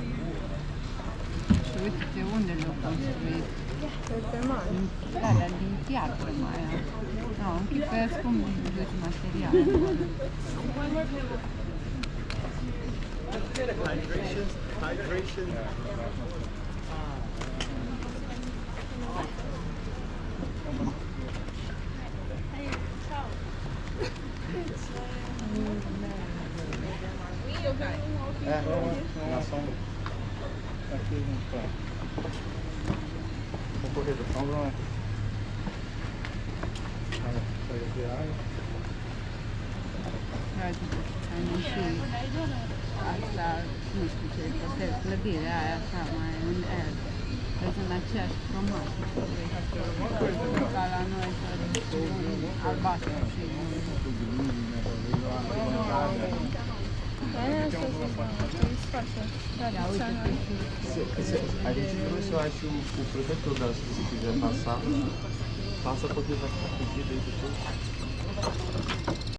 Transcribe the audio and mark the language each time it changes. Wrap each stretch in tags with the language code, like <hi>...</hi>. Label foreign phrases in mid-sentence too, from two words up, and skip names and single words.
<ro>Și uite unde le-au construit. Pe mare. Alea din piatră mai aia. Nu, închipesc cum duci materiale. Hydration.</ro> <pt>Na sombra. Aqui junto com ela. Vou correr da sombra, né? Olha, saiu de água.</pt> <ro>Ai și asta, nu știu ce este, clădirea aia așa mai în aer. Vezi în aceeași cromatică. Ca la noi, albastru și</ro> <pt>A gente trouxe, eu acho, o protetor da, se você quiser passar, passa porque vai ficar pedido aí depois.</pt>